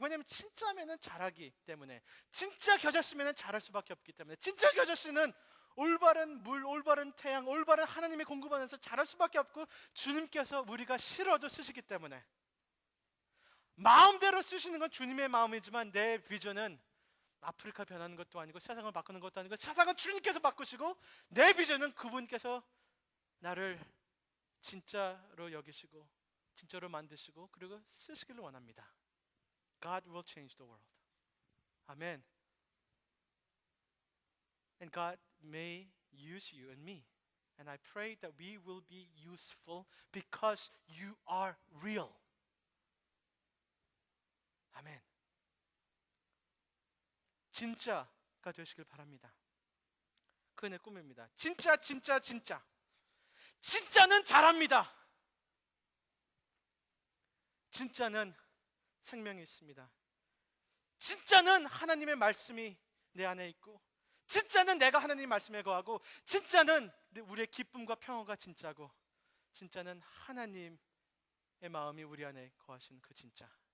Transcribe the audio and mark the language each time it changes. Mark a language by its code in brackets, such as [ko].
[ko] 왜냐하면 진짜면은 잘하기 때문에 진짜 겨자씨면은 잘할 수밖에 없기 때문에 진짜 겨자씨는 올바른 물, 올바른 태양, 올바른 하나님의 공급 안에서 잘할 수밖에 없고 주님께서 우리가 싫어도 쓰시기 때문에 마음대로 쓰시는 건 주님의 마음이지만 내 비전은 아프리카 변하는 것도 아니고 세상을 바꾸는 것도 아니고 세상은 주님께서 바꾸시고 내 비전은 그분께서 나를 진짜로 여기시고 진짜로 만드시고 그리고 쓰시기를 원합니다. [en] God will change the world. Amen. And God may use you and me. And I pray that we will be useful because you are real. [ko] 아멘. 진짜가 되시길 바랍니다. 그게 내 꿈입니다. 진짜. 진짜는 잘합니다. 진짜는 생명이 있습니다. 진짜는 하나님의 말씀이 내 안에 있고 진짜는 내가 하나님의 말씀에 거하고 진짜는 우리의 기쁨과 평화가 진짜고 진짜는 하나님의 마음이 우리 안에 거하신 그 진짜.